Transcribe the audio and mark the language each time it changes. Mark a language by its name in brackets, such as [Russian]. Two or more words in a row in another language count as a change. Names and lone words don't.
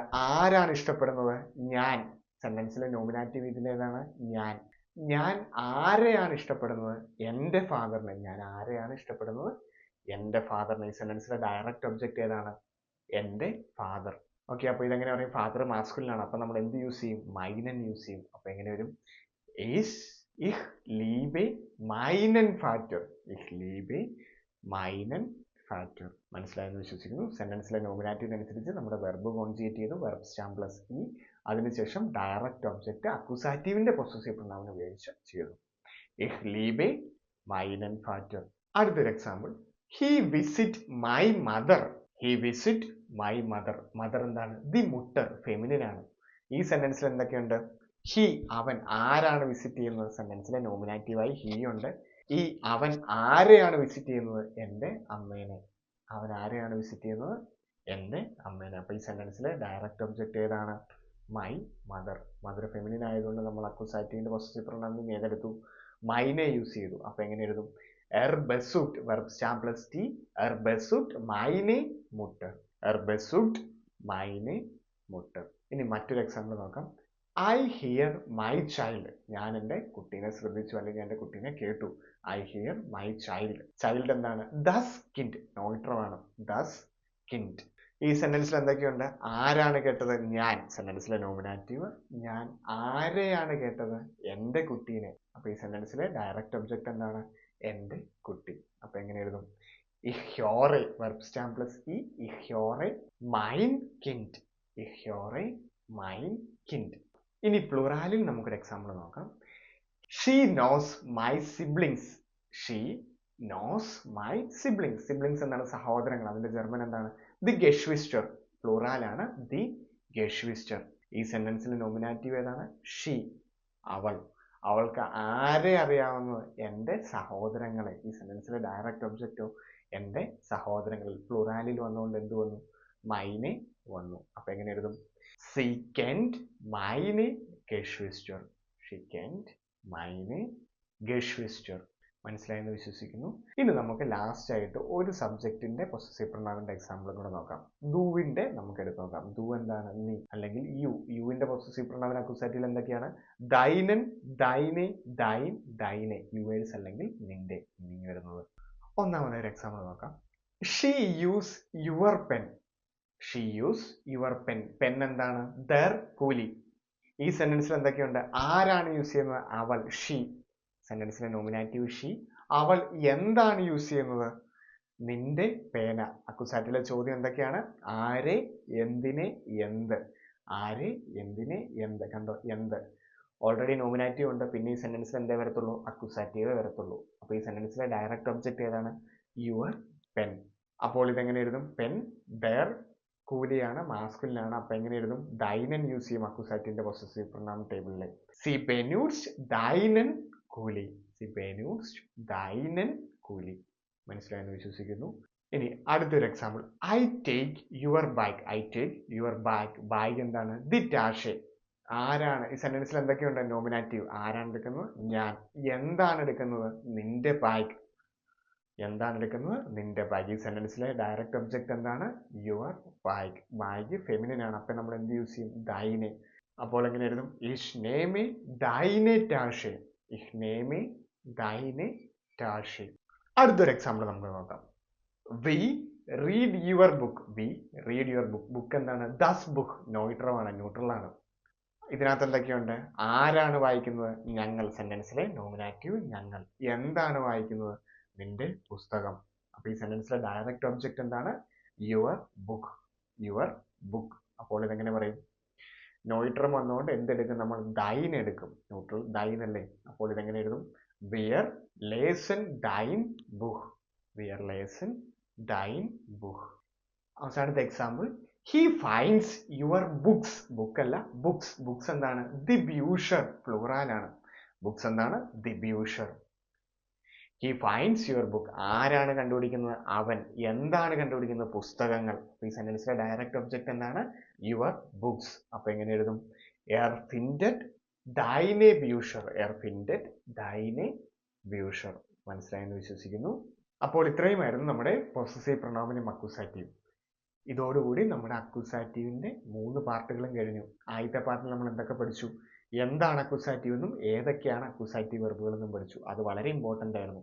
[Malayalam] ആരാണ് ഇഷ്ടപ്പെടുന്നത്? ഞാൻ. സെന്റൻസിലെ നോമിനാറ്റീവ് ഇതിൽ ഏതാണ്? ഞാൻ. ഞാൻ ആരെയാണ് ഇഷ്ടപ്പെടുന്നത്? എൻ്റെ ഫാദറിനെ. ഞാൻ ആരെയാണ് ഇഷ്ടപ്പെടുന്നത്? എൻ്റെ ഫാദറിനെ. ഈ സെന്റൻസിലെ ഡയറക്റ്റ് ഒബ്ജക്റ്റ് ഏതാണ്? എൻ്റെ ഫാദർ. ഓക്കെ, അപ്പോൾ ഇതെങ്ങനെ പറയും? ഫാദർ മാസ്കുലിനാണ്. അപ്പൊ നമ്മൾ എന്ത് യൂസ് ചെയ്യും? മൈനൻ യൂസ് ചെയ്യും. അപ്പൊ എങ്ങനെ വരും? [German] ich liebe meinen Vater. Ich liebe meinen Vater. [Malayalam] മനസ്സിലായെന്ന് വിശ്വസിക്കുന്നു. സെന്റൻസിലെ നോമിനാറ്റീവ് അനുസരിച്ച് നമ്മുടെ വെർബ് കോൺജുഗേറ്റ് ചെയ്തു, വെർബ് സ്റ്റാം പ്ലസ് ഇ. അതിനുശേഷം ഡയറക്റ്റ് ഒബ്ജക്റ്റ് അക്യൂസാറ്റീവിന്റെ പൊസസീവ് പ്രണോമിൻ ഉപയോഗിച്ച് ചെയ്തു. [German] Ich liebe meinen Vater. [Malayalam] അടുത്തൊരു എക്സാമ്പിൾ. [English] He visit my mother. He visit my mother. [Malayalam] മദർ എന്താണ്? [German] die Mutter, [Malayalam] ഫെമിനിൻ ആണ്. ഈ സെന്റൻസിൽ എന്തൊക്കെയുണ്ട്? ഹി, അവൻ. ആരാണ് വിസിറ്റ് ചെയ്യുന്നത്? സെന്റൻസിലെ നോമിനാറ്റീവായി ഹി ഉണ്ട്. ഈ അവൻ ആരെയാണ് വിസിറ്റ് ചെയ്യുന്നത്? എൻ്റെ അമ്മേനെ. അവൻ ആരെയാണ് വിസിറ്റ് ചെയ്യുന്നത്? എൻ്റെ അമ്മേനെ. അപ്പൊ ഈ സെന്റൻസിലെ ഡയറക്റ്റ് ഒബ്ജക്റ്റ് ഏതാണ്? [English] my mother. [Malayalam] മദർ ഫെമിനിൻ ആയതുകൊണ്ട് നമ്മൾ അക്യൂസാറ്റീവിന്റെ പൊസസീവ് പ്രണോമിൻ ഏതെടുത്തു? മൈനെ യൂസ് ചെയ്തു. അപ്പൊ എങ്ങനെ എഴുതും? [German] Er besucht, [English] verb stem plus t. [German] Er besucht meine Mutter. Er besucht meine Mutter. [Malayalam] ഇനി മറ്റൊരു എക്സാമ്പിൾ നോക്കാം. [English] I hear my child. [Malayalam] ഞാൻ എൻ്റെ കുട്ടീനെ ശ്രദ്ധിച്ചു അല്ലെങ്കിൽ എൻ്റെ കുട്ടീനെ കേട്ടു. [English] I hear my child. Child എന്താണ്? [German] thus kind. [English] നോയിട്രമാണ്. [German] thus kind. [Malayalam] ഈ സെന്റൻസിൽ എന്തൊക്കെയുണ്ട്? ആരാണ് കേട്ടത്? ഞാൻ. സെന്റൻസിലെ നോമിനാറ്റീവ്. ഞാൻ ആരെയാണ് കേട്ടത്? എൻ്റെ കുട്ടീനെ. അപ്പൊ ഈ സെന്റൻസിലെ ഡയറക്റ്റ് ഒബ്ജക്റ്റ് എന്താണ്? എൻ്റെ കുട്ടി. അപ്പൊ എങ്ങനെ എഴുതും? [German] Ich höre, [English] verb stem plus e. [German] Ich höre mein Kind. Ich höre mein Kind. [Malayalam] ഇനി പ്ലൂറാലിൽ നമുക്കൊരു എക്സാമ്പിൾ നോക്കാം. [English] She knows my siblings. She knows my siblings. Siblings [Malayalam] എന്താണ്? സഹോദരങ്ങൾ. അതിന്റെ ജർമ്മൻ എന്താണ്? [German] die Geschwister. [Malayalam] പ്ലൂറാലാണ് [German] die Geschwister. [Malayalam] ഈ സെന്റൻസിലെ നോമിനാറ്റീവ് ഏതാണ്? ഷീ, അവൾ. അവൾക്ക് ആരെ അറിയാവുന്നത്? എൻ്റെ സഹോദരങ്ങളെ. ഈ സെന്റൻസിലെ ഡയറക്റ്റ് ഒബ്ജക്റ്റോ? എൻ്റെ സഹോദരങ്ങൾ. പ്ലൂറാലിൽ വന്നുകൊണ്ട് എന്ത് വന്നു? meine വന്നു. അപ്പൊ എങ്ങനെ എഴുതും? [German] Sie kennt meine Geschwister. She kennt meine Geschwister. [Malayalam] മനസ്സിലായെന്ന് വിശ്വസിക്കുന്നു. ഇനി നമുക്ക് ലാസ്റ്റ് ആയിട്ട് ഒരു സബ്ജക്റ്റിന്റെ പൊസസീവ് പ്രൊനൗണിന്റെ എക്സാമ്പിൾ കൂടെ നോക്കാം. ഡൂവിന്റെ നമുക്ക് എടുത്ത് നോക്കാം. ഡു എന്താണ്? നീ അല്ലെങ്കിൽ യു. യുവിന്റെ പൊസസീവ് പ്രൊനൗൺ അക്യൂസാറ്റീവ് എന്തൊക്കെയാണ്? [German] deinen, deine, dein, deine. [Malayalam] യുവേഴ്സ് അല്ലെങ്കിൽ നിന്റെ മീനിങ് വരുന്നത്. ഒന്നാമത്തെ ഒരു എക്സാമ്പിൾ നോക്കാം. [English] She use your pen. She use your pen. പെൻ എന്താണ്? [German] der Kuli. [Malayalam] ഈ സെന്റൻസിൽ എന്തൊക്കെയുണ്ട്? ആരാണ് യൂസ് ചെയ്യുന്നത്? അവൾ, ഷീ. സെന്റൻസിലെ നോമിനാറ്റീവ് ഷീ. അവൾ എന്താണ് യൂസ് ചെയ്യുന്നത്? നിന്റെ പേന. അക്യൂസാറ്റീവിലെ ചോദ്യം എന്തൊക്കെയാണ്? ആരെ, എന്തിനെ, എന്ത്. ആരെ, എന്തിനെ, എന്ത്. കണ്ടോ? എന്ത്. ഓൾറെഡി നോമിനാറ്റീവ് ഉണ്ട്. പിന്നെ ഈ സെന്റൻസിൽ എന്തേ വരത്തുള്ളൂ? അക്യൂസാറ്റീവേ വരത്തുള്ളൂ. അപ്പൊ ഈ സെന്റൻസിലെ ഡയറക്റ്റ് ഒബ്ജക്റ്റ് ഏതാണ്? [English] your pen. [Malayalam] അപ്പോൾ ഇതെങ്ങനെ എഴുതും? പെൻ, ദർ, കൂലിയാണ്, മാസ്കുലിൻ ആണ്. അപ്പൊ എങ്ങനെ എഴുതും? ദൈനൻ യൂസ് ചെയ്യും അക്യൂസാറ്റീവിന്റെ പൊസസീവ് പ്രൊനൗൺ ടേബിളിൽ. [German] Sie benutzt deinen Kuli. Sie benutzt deinen Kuli. [Malayalam] മനസ്സിലായെന്ന് വിശ്വസിക്കുന്നു. ഇനി അടുത്തൊരു എക്സാമ്പിൾ. [English] I take your bag. I take your bag. ബാഗ് എന്താണ്? [German] die Tasche. [Malayalam] ആരാണ്? ഈ സെന്റൻസിൽ എന്തൊക്കെയുണ്ട്? നോമിനാറ്റീവ്. ആരാണ് എടുക്കുന്നത്? ഞാൻ. എന്താണ് എടുക്കുന്നത്? നിന്റെ ബാഗ്. എന്താണ് എടുക്കുന്നത്? നിന്റെ ബാഗ്. ഈ സെന്റൻസിലെ ഡയറക്റ്റ് ഒബ്ജക്റ്റ് എന്താണ്? [English] your bag. [Malayalam] ബാഗ് ഫെമിനിൻ ആണ്. അപ്പൊ നമ്മൾ എന്ത് യൂസ് ചെയ്യും? ദൈനെ. അപ്പോൾ എങ്ങനെ എഴുതും? [German] Ich nehme deine Tasche. Ich nehme deine Tasche. [Malayalam] അടുത്തൊരു എക്സാമ്പിൾ നമുക്ക് നോക്കാം. [English] We read your book. We read your book. [Malayalam] ബുക്ക് എന്താണ്? [German] Das Buch. [Malayalam] നോയിട്രമാണ്, ന്യൂട്രൽ ആണ്. ഇതിനകത്ത് എന്തൊക്കെയുണ്ട്? ആരാണ് വായിക്കുന്നത്? ഞങ്ങൾ. സെന്റൻസിലെ നോമിനാറ്റീവ് ഞങ്ങൾ. എന്താണ് വായിക്കുന്നത്? നിന്റെ പുസ്തകം. അപ്പൊ ഈ സെന്റൻസിലെ ഡയറക്റ്റ് ഒബ്ജക്റ്റ് എന്താണ്? [English] your book. your book. അപ്പോൾ ഇതെങ്ങനെ പറയും? [Malayalam] നോയിട്രം വന്നുകൊണ്ട് എന്തെടുക്കും? നമ്മൾ ദൈൻ എടുക്കും. ന്യൂട്രൽ ദൈൻ അല്ലേ? അപ്പോൾ ഇതെങ്ങനെ എഴുതും? [German] Wir lesen dein Buch. Wir lesen dein Buch. [Malayalam] അവസാനത്തെ എക്സാമ്പിൾ. [English] He finds your books. [Malayalam] ബുക്ക് അല്ല, ബുക്സ്. ബുക്സ് എന്താണ്? [German] die Bücher. [Malayalam] പ്ലൂറൽ ആണ്. ബുക്സ് എന്താണ്? [German] die Bücher. [English] He finds your book. [Malayalam] ആരാണ് കണ്ടുപിടിക്കുന്നത്? അവൻ. എന്താണ് കണ്ടുപിടിക്കുന്നത്? പുസ്തകങ്ങൾ. ഈ സെന്റൻസിലെ ഡയറക്റ്റ് ഒബ്ജക്റ്റ് എന്താണ്? [English] your books. [Malayalam] അപ്പൊ എങ്ങനെ എഴുതും? [German] Er findet deine Bücher. Er findet deine Bücher. [Malayalam] മനസ്സിലായെന്ന് വിശ്വസിക്കുന്നു. അപ്പോൾ ഇത്രയുമായിരുന്നു നമ്മുടെ പൊസസീവ് പ്രൊനൗമിനും അക്യൂസാറ്റീവ്. ഇതോടുകൂടി നമ്മുടെ അക്യൂസാറ്റീവിന്റെ 3 പാർട്ടുകളും കഴിഞ്ഞു. ആദ്യത്തെ പാർട്ടിൽ നമ്മൾ എന്തൊക്കെ പഠിച്ചു? എന്താണ് അക്യൂസാറ്റീവ് എന്നും ഏതൊക്കെയാണ് അക്യൂസാറ്റീവ് വെർബുകൾ എന്നും പഠിച്ചു. അത് വളരെ ഇമ്പോർട്ടന്റ് ആയിരുന്നു.